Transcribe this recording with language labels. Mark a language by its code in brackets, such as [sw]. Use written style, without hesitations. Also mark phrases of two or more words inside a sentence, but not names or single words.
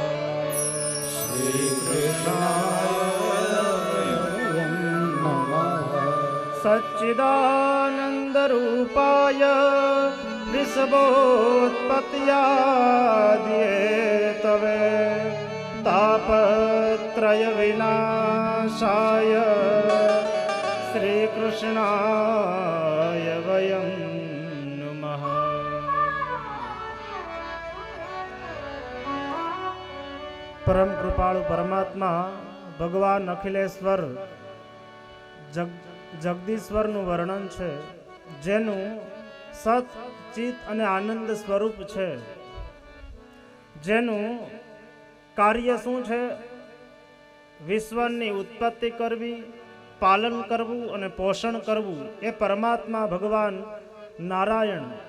[sa] सच्चिदानन्दरूपाय विश्वोत्पत्त्यादि हेतवे तापत्रय विनाशाय श्रीकृष्णाय वयं नुमः। [gu] પરમ કૃપાળુ પરમાત્મા ભગવાન અખિલેશ્વર જગદીશ્વરનું વર્ણન છે, જેનું સત ચિત અને આનંદ સ્વરૂપ છે, જેનું કાર્ય શું છે? વિશ્વની ઉત્પત્તિ કરવી, પાલન કરવું અને પોષણ કરવું એ પરમાત્મા ભગવાન નારાયણ.